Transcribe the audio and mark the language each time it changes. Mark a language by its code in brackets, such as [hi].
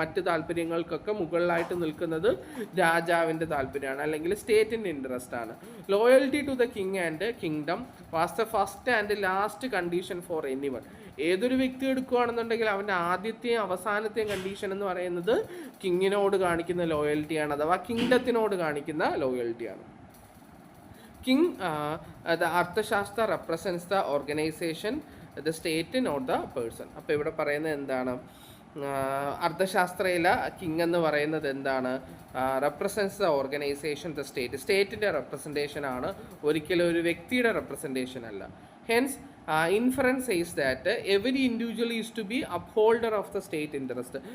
[ml] മറ്റ് താല്പര്യങ്ങൾക്കൊക്കെ മുകളിലായിട്ട് നിൽക്കുന്നത് രാജാവിൻ്റെ താല്പര്യമാണ്, അല്ലെങ്കിൽ സ്റ്റേറ്റിൻ്റെ ഇൻട്രസ്റ്റ് ആണ്. [en] Loyalty to the king and kingdom was the first and last condition for anyone. [ml] ഏതൊരു വ്യക്തി എടുക്കുകയാണെന്നുണ്ടെങ്കിൽ അവൻ്റെ ആദ്യത്തെയും അവസാനത്തെയും കണ്ടീഷൻ എന്ന് പറയുന്നത് കിങ്ങിനോട് കാണിക്കുന്ന ലോയൽറ്റിയാണ്, അഥവാ കിങ്ഡത്തിനോട് കാണിക്കുന്ന ലോയൽറ്റിയാണ്. [en] King, the Arthashastra represents the organization, the state, not the person. [ml] അപ്പോൾ ഇവിടെ പറയുന്നത് എന്താണ്? അർത്ഥശാസ്ത്രയിലെ കിങ് എന്ന് പറയുന്നത് എന്താണ്? [en] Represents the organisation, the state. [ml] സ്റ്റേറ്റിൻ്റെ representation ആണ്, ഒരിക്കലും ഒരു വ്യക്തിയുടെ റെപ്രസെൻറ്റേഷൻ അല്ല. [en] Hence inference says that every individual is to be upholder of the state interest.